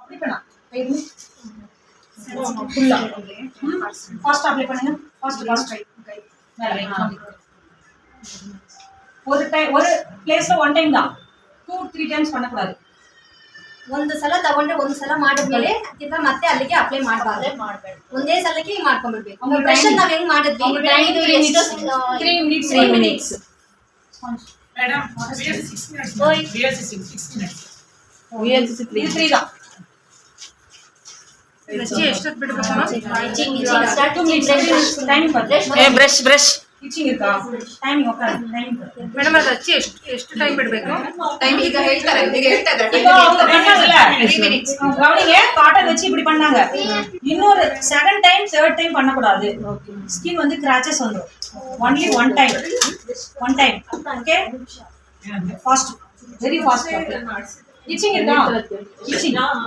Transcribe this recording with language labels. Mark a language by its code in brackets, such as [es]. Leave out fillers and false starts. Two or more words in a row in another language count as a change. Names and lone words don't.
[ta] இப்பனா ஃபுல்லா [en] fast apply [ta] பண்ணுங்க. ஃபாஸ்ட் ஒரு [en] place one time [ta] தான் 2-3 ಟೈಮ್ಸ್ பண்ணக்கூடாது. [kn] ಒಂದು ಸಲ ತಗೊಂಡ್ರೆ ಒಂದು ಸಲ ಮಾಡಿದ್ಮೇಲೆ ತಿರ್ಗಾ ಮತ್ತೆ ಅಲ್ಲಿಗೆ ಅಪ್ಲೈ ಮಾಡಬಾರ್ದು. ಒಂದೇ ಸಲಕ್ಕೆ ಮಾಡ್ಕೊಂಡ್ಬಿಡ್ಬೇಕು. ಬ್ರಷ್ ನಾವ್ ಹೆಂಗ್ ಮಾಡಿದ್ವಿ 3 ಮಿನಿಟ್ಸ್ ಮೇಡಮ್ VLC 6 minutes [ta] VLC 3 தான். [kn] ಎಷ್ಟೊತ್ತು ಬಿಡಬೇಕು? ಟೈಮಿಂಗ್ ಬರ್ತದೆ. ಬ್ರಷ್ ಇಚಿಂಗ್ ಇರ್ತಾ ಟೈಮಿಂಗ್ ಓಕೆ ಟೈಮಿಂಗ್ ಮೇಡಮ್ ಅದು ಹಚ್ಚಿ ಎಷ್ಟು ಟೈಮ್ ಬಿಡಬೇಕು? ಟೈಮ್ ಈಗ ಹೇಳ್ತಾರೆ [ta] கவனிங்க, காட்டன் வச்சு இப்படி பண்ணாங்க. இன்னொரு [en] second time third time [ta] பண்ணக்கூடாது. ஸ்கின் வந்து கிராச்சஸ் வந்துடும். [en] only one time okay. fast very fast. [ta] இச்சிங் இருக்கா?